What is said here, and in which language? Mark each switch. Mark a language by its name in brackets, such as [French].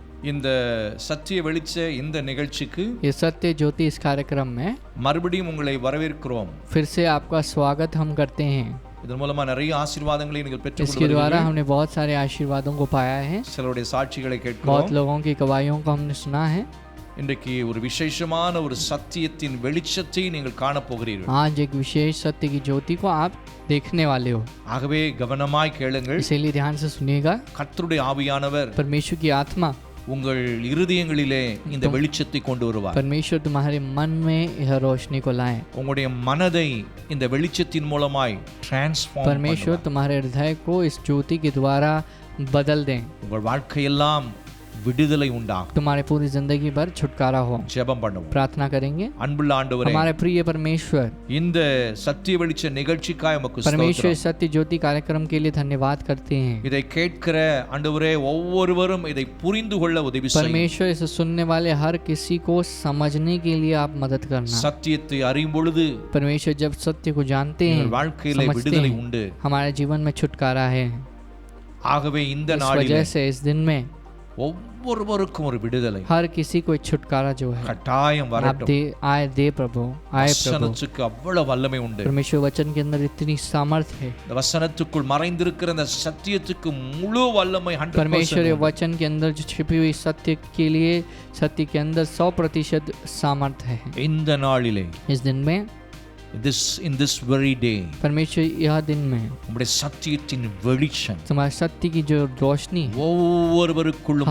[Tamil] இந்த சத்திய வெளிச்ச இந்த நிகழ்ச்சிக்கு [Hindi] ये सत्य ज्योति इस कार्यक्रम में [Tamil] மறுபடியும் உங்களை வரவேற்கிறோம். [Hindi] फिर से आपका स्वागत हम करते हैं। [Tamil] இதன் மூலமா நிறைய ஆசீர்வாதங்களை நீங்கள் [Hindi] इसके [Tamil] பெற்றுக்கொள்வீர்கள். [Hindi] द्वारा हमने बहुत सारे आशीर्वादों को पाया है, [Tamil] சிலருடைய சாட்சிகளை [Hindi] बहुत [Tamil] கேட்கிறோம். [Hindi] लोगों की गवाहियों को हमने सुना है। [Tamil] இன்றைக்கு ஒரு விசேஷமான ஒரு சத்தியத்தின் வெளிச்சத்தை நீங்கள் காண போகிறீர்கள். [Hindi] आज एक विशेष सत्य की ज्योति को आप देखने वाले हो, [Tamil] ஆகவே கவனமாய் கேளுங்கள். [Hindi] इसीलिए ध्यान से सुनिएगा। [Tamil] கர்த்தருடைய ஆவியானவர் [Hindi] परमेश्वर की आत्मा, [Tamil] உங்கள் இருதயங்களிலே இந்த வெளிச்சத்தை கொண்டு வருவார். [Hindi] परमेश्वर तुम्हारे मन में यह रोशनी को लाए। [Tamil] உங்களுடைய மனதை இந்த வெளிச்சத்தின் மூலமாய் டிரான்ஸ்ஃபார்ம் [Hindi] परमेश्वर तुम्हारे हृदय को इस ज्योति के द्वारा बदल दें, [Tamil] உங்கள் வாழ்க்கையெல்லாம் விடுதலை உண்டாகும். [Hindi] तुम्हारे पूरी जिंदगी भर छुटकारा हो। [Tamil] ஜெபம் பண்ணுவோம். [Hindi] प्रार्थना करेंगे। [Tamil] அன்புள்ள ஆண்டவரே, [Hindi] हमारे प्रिय परमेश्वर, [Tamil] இந்த சத்திய வெளிச்ச நிகழ்ச்சிக்காய் உமக்கு [Hindi] परमेश्वर [Tamil] ஸ்தோத்திரம். [Hindi] सत्य ज्योति कार्यक्रम के लिए धन्यवाद करते हैं। [Tamil] இதை கேட்கிற ஆண்டவரே ஒவ்வொருவரும் இதை புரிந்து கொள்ள உதவி செய்யும். [Hindi] परमेश्वर इसे सुनने वाले हर किसी को समझने के लिए आप मदद करना। [Tamil] சத்தியத்தை அறியும் பொழுது [Hindi] परमेश्वर जब सत्य को जानते हैं, [Tamil] உங்கள் வாழ்க்கையிலே [Hindi] समझते [Tamil] விடுதலை [Hindi] हैं, [Tamil] உண்டு. [Hindi] हमारे जीवन में छुटकारा है। [Tamil] ஆகவே இந்த [Hindi] इस [Tamil] நாளிலே [Hindi] वजह से इस दिन में [Tamil] ஒவ்வொருவருக்கும் ஒரு விடுதலை [Hindi] हर किसी को एक छुटकारा जो है [Tamil] கட்டாயம் [Hindi] आप [Tamil] வரட்டும். [Hindi] दे प्रभु, आए प्रभु। [Tamil] வசனத்துக்கு அவ்வளவு வல்லமை உண்டு. [Hindi] परमेश्वर वचन के अंदर इतनी सामर्थ है। [Tamil] இந்த வசனத்துக்குள் மறைந்திருக்கிற அந்த சத்தியத்துக்கு முழு வல்லமை 100% [Hindi] परमेश्वर ये [Tamil] உண்டு. [Hindi] वचन के अंदर जो छिपी हुई सत्य के लिए, सत्य के अंदर 100% सामर्थ है। [Tamil] இந்த நாளிலே [Hindi] इस दिन में, [English] in this very day [Hindi] परमेश्वर यह दिन में [Tamil] உம்முடைய சத்தியத்தின் வெளிச்சம் [Hindi] तुम्हारे सत्य की जो रोशनी [Tamil] ஒவ்வொருவருக்குள்ளும்